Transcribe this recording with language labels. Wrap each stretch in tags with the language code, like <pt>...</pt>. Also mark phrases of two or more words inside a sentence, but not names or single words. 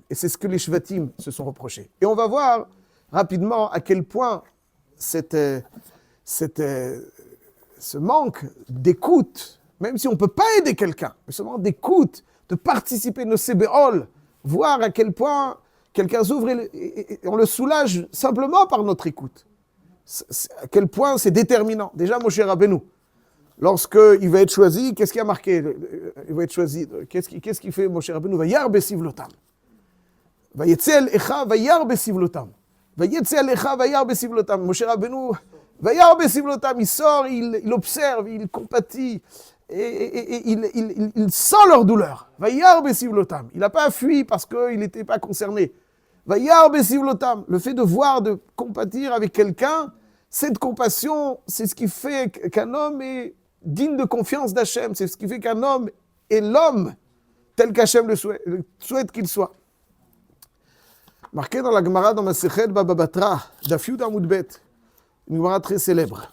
<fr>Et c'est ce que les shvatim se sont reprochés. Et on va voir rapidement à quel point ce manque d'écoute, même si on ne peut pas aider quelqu'un, mais ce manque d'écoute, de participer, de sébéol, voir à quel point quelqu'un s'ouvre et on le soulage simplement par notre écoute. À quel point c'est déterminant. Déjà, Moshe Rabbeinu, lorsqu'il va être choisi, qu'est-ce qui a marqué? Il va être choisi. Qu'est-ce qu'il fait, Moshe Rabbeinu?</fr> <he>וירא בסבלותם. ויצא אל אחיו וירא בסבלותם. ויצא אל אחיו וירא בסבלותם. Moshe Rabbeinu, וירא בסבלותם,</he> <fr>il sort, il observe, il compatit, et il sent leur douleur.</fr> <he>וירא בסבלותם.</he> <fr>Il n'a pas fui parce qu'il n'était pas concerné.</fr> <he>וירא בסבלותם.</he> <fr>Le fait de voir, de compatir avec quelqu'un, cette compassion, c'est ce qui fait qu'un homme est digne de confiance d'Hachem. C'est ce qui fait qu'un homme est l'homme tel qu'Hachem le souhaite qu'il soit. Marqué dans la Gemara, dans Masechet Baba Batra,</fr> <he>דף יוד עמוד בית,</he> <fr>une Gemara très célèbre.</fr>